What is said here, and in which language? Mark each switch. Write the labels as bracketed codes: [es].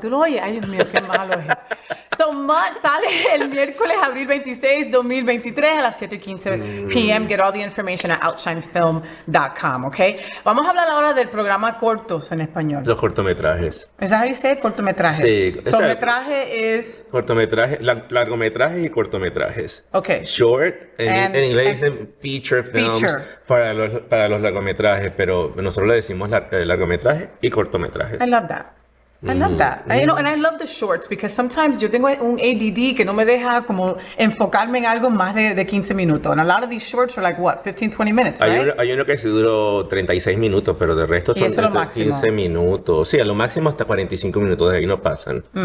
[es] Tú lo oyes. Ay, Dios mío, qué malo es. So, sale el miércoles, abril 26, 2023 a las 7:15 p.m. [en] Get all the information at outshinefilm.com, okay? [es] Vamos a hablar ahora del programa cortos en español. Los cortometrajes. [en] ¿Es how you say it? Cortometrajes. [es] Sí. So, metraje es... Cortometraje, largometrajes y cortometrajes. [en] Okay. [es] Short, en inglés dicen feature films para los largometrajes, pero nosotros le decimos largometraje y cortometrajes. [en] I love that. I love that. You know, and I love the shorts because sometimes [es] yo tengo un ADD que no me deja como enfocarme en algo más de 15 minutos. [en] And a lot of these shorts are like, what, 15, 20 minutes, right? [es] Hay uno que sí duró 36 minutos, pero de resto son 15 minutos. Sí, a lo máximo hasta 45 minutos, de ahí no pasan.